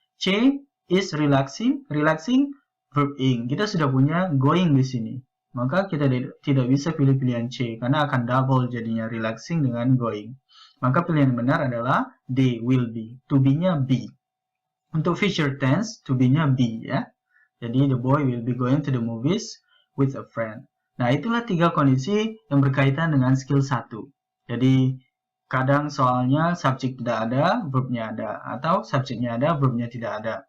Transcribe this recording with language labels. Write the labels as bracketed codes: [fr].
[en] C is relaxing. Relaxing verb ing. [id] Kita sudah punya going di sini. Maka kita tidak bisa pilih pilihan C karena akan double jadinya relaxing dengan going. Maka pilihan yang benar adalah D, will be. To be-nya be. Untuk future tense, to be-nya be ya. Jadi [en] the boy will be going to the movies with a friend. [id] Nah, itulah 3 kondisi yang berkaitan dengan skill 1. Jadi kadang soalnya subjek tidak ada, verbnya ada. Atau subjeknya ada, verbnya tidak ada.